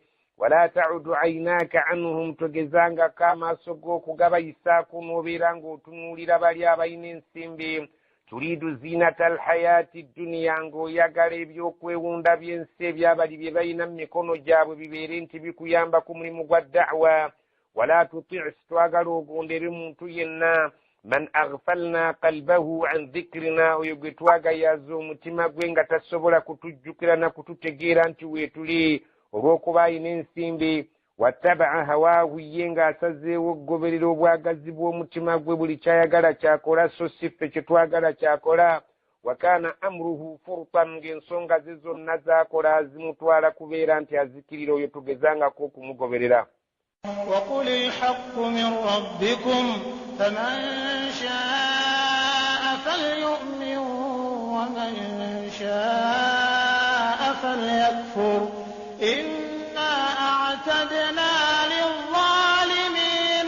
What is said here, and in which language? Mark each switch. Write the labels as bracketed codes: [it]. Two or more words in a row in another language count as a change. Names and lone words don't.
[ar] ولا تعد عيناك عنهم [lg] togezangako amaaso g'okugabayisaako n'obeera ng'otunuulira bali abalina ensimbi. [ar] تريد زينة الحياة الدنيا [lg] ng'oyagala ebyokwewunda by'ensi ebyabali bye balina mu mikono gyabwe bibeere nti bikuyamba ku mulimu gwa da'wa. [ar] ولا تطع' [lg] twagala ogondere muntu yenna [ar] من أغفلنا قلبه عن ذكرنا [lg] oyo gwe twagayaza omutima gwe nga tasobola kutujjukira na kututegeera nti weetuli olw'okuba alina ensimbi. [ar] واتبع هواه [lg] ye ng'asazeewo okugoberera obwagazi bw'omutima gwe buli kyayagala kyakola so si ffe kye twagala kyakola. [ar] وكان أمره فرطا [lg] ng'ensonga ze zonna z'akola zimutwala kubeera nti azikirira oyo tugezangako okumugoberera. [ar] وقل الحق من ربكم فمن شاء فليؤمن ومن شاء فليكفر إنا أعتدنا للظالمين